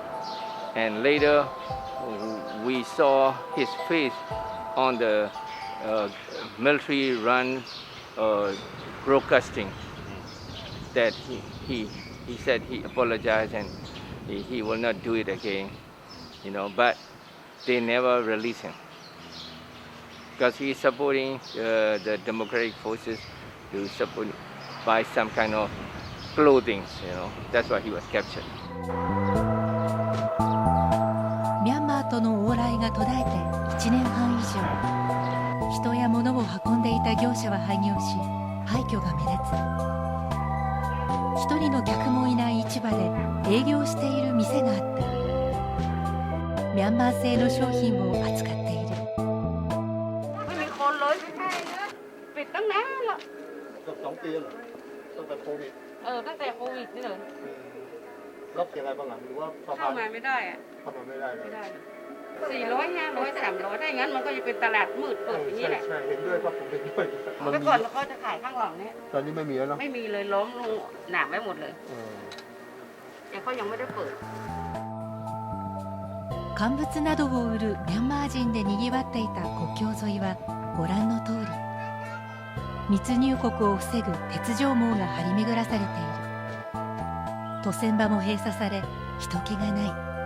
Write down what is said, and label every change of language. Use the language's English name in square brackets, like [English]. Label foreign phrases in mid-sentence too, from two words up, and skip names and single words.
[English] And later, we saw his face on the military-run broadcasting that he said he apologized and he will not do it again, you know, but they never release him because he's supporting the democratic forces to support buy some kind of clothing, you know. That's why he was captured. [Japanese] ミャンマーとの往来が途絶えて1年半以上、人や物を運んでいた業者は廃業し、廃墟が目立つ。一人の客もいない市場で営業している店があった。ミャンマー製の商品を扱っている。 [Thai] ไม่มีคนเลยปิดตั้งนานแล้ว เกือบ2 ปีแล้วตั้งแต่โควิด ตั้งแต่โควิดนี่เลย ล็อกยังไงบ้างหรือว่า เข้ามาไม่ได้อะ เข้ามาไม่ได้เลย 400 500 300ถ้าอย่างนั้นมันก็จะเป็นตลาดมืดเปิดอย่างนี้แหละ ใช่เห็นด้วยครับผมเห็นด้วย เมื่อก่อนเขาจะขายข้างหลังนี้ ตอนนี้ไม่มีแล้วเนาะ ไม่มีเลยล้อมลงหนามไว้หมดเลยแต่เขายังไม่ได้เปิด [Japanese] 乾物などを売るミャンマー人でにぎわっていた国境沿いはご覧の通り、密入国を防ぐ鉄条網が張り巡らされている。渡船場も閉鎖され人気がない。